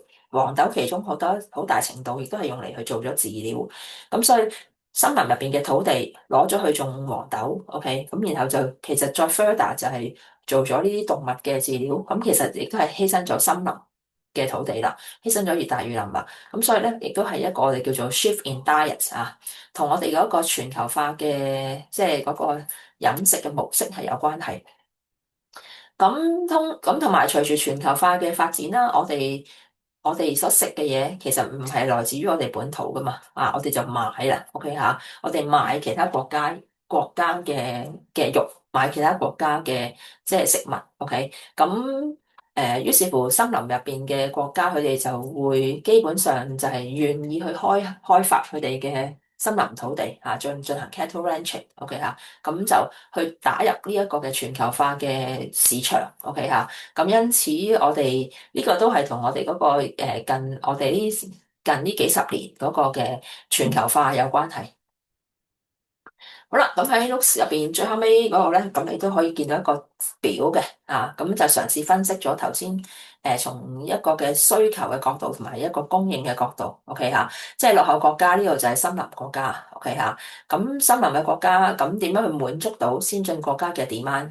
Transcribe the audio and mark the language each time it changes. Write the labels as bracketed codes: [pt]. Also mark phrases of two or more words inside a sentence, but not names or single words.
[yue] 黃豆其中好大程度亦都係用嚟去做咗飼料，咁所以森林入邊嘅土地攞咗去種黃豆，OK，咁然後就其實再 further 就係做咗呢啲動物嘅飼料，咁其實亦都係犧牲咗森林嘅土地啦，犧牲咗熱帶雨林啦，咁所以咧亦都係一個我哋叫做 [en] shift in diet [yue] 同我哋嗰個全球化嘅即係嗰個飲食嘅模式係有關係。咁同埋隨住全球化嘅發展啦，我哋所食嘅嘢其實唔係來自於我哋本土噶嘛，我哋就買啦，OK 嚇，我哋買其他國家嘅肉，買其他國家嘅即係食物，OK，咁於是乎森林入邊嘅國家佢哋就會基本上就係願意去開發佢哋嘅森林土地進行 [en] cattle ranching， [yue] OK 嚇，咁就去打入呢一個嘅全球化嘅市場，OK 嚇。咁因此，我哋呢個都係同我哋嗰個我哋近呢幾十年嗰個嘅全球化有關係。好啦，咁喺 notes 入邊最後尾嗰個咧，咁你都可以見到一個表嘅，咁就嘗試分析咗頭先從一個嘅需求嘅角度同埋一個供應嘅角度，OK 嚇，即係落後國家呢度就係森林國家，OK 嚇，咁森林嘅國家咁點樣去滿足到先進國家嘅 demand？